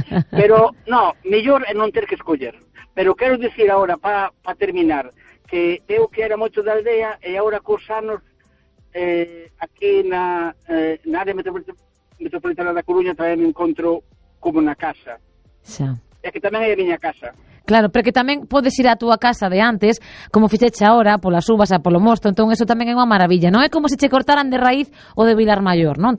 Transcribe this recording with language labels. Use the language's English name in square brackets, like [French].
[Spanish] Pero, no, mejor es no tener que escoger. Pero quiero decir ahora, para terminar, que yo que era mucho de aldea y ahora con sanos aquí en la área metropolitana de Coruña también me encuentro como en la casa. [Galician] Xa. É que tamén hai a miña casa. Claro, pero que tamén podes ir á túa casa de antes, como fixeche ahora, polas uvas e polo mosto, entón eso tamén é unha maravilla. Non é como se che cortaran de raíz o de Vilar Mayor, non?